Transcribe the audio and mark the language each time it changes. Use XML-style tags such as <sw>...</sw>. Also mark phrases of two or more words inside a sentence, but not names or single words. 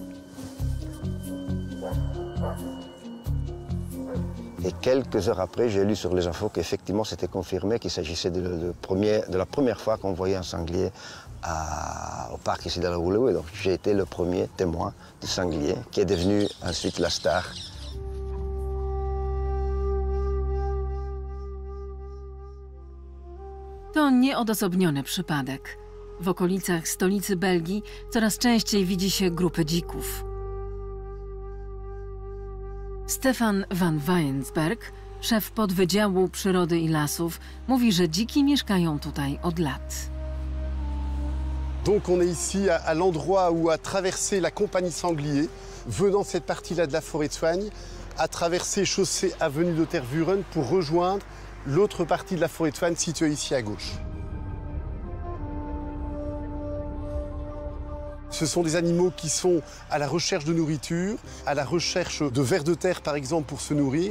<fr>Et quelques heures après, j'ai lu sur les infos qu'effectivement, c'était confirmé qu'il s'agissait de la première fois qu'on voyait un sanglier au parc ici de la Uluru. Et donc j'ai été le premier témoin du sanglier qui est devenu ensuite la star.</fr> <pl>To nieodosobniony przypadek. W okolicach stolicy Belgii coraz częściej widzi się grupy dzików. Stefan van Weyensberg, szef podwydziału przyrody i lasów, mówi, że dziki mieszkają tutaj od lat.</pl> <fr>Donc on est ici à l'endroit où a traversé la compagnie sanglier, venant de cette partie-là de la forêt de Soignes, a traversé chaussée avenue de Tervuren pour rejoindre l'autre partie de la forêt de Soignes située ici à gauche. Ce sont des animaux qui sont à la recherche de nourriture, à la recherche de vers de terre par exemple pour se nourrir.</fr>